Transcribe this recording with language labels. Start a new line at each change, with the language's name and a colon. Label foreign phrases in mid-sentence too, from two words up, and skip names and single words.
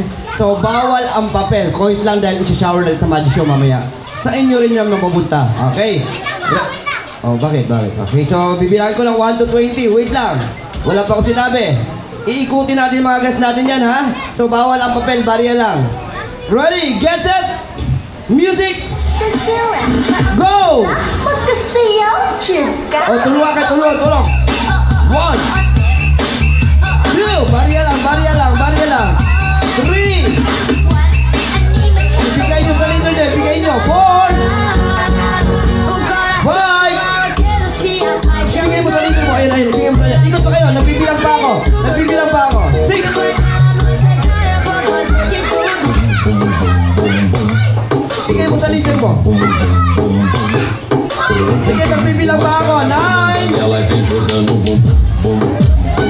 Filipino: So, bawal ang papel. Coins lang dahil isi-shower natin sa Magic Show mamaya. Sa inyo rin yung mapupunta. Okay? Oh, bakit? Okay, so bibilangin ko ng 1 to 20. Wait lang. Wala pa ako sinabi. Iikutin natin mga guests natin yan, ha? So, bawal ang papel. Barya lang.
English: Ready? Get set! Music! Go!
Filipino: Oh, tulungan ka. Tulong. 1 2, barya lang. 3. Bigay nyo sa leader din. Bigay nyo. 4. 5. Bigay mo sa leader mo. Ayun. Bigay mo sa leader. Ikot pa kayo. Nagbibilang pa ako. 6. Bigay mo sa leader mo. Sige, nagbibilang pa ako. 9.
Portuguese: Ela vem jogando bum, bum, bum.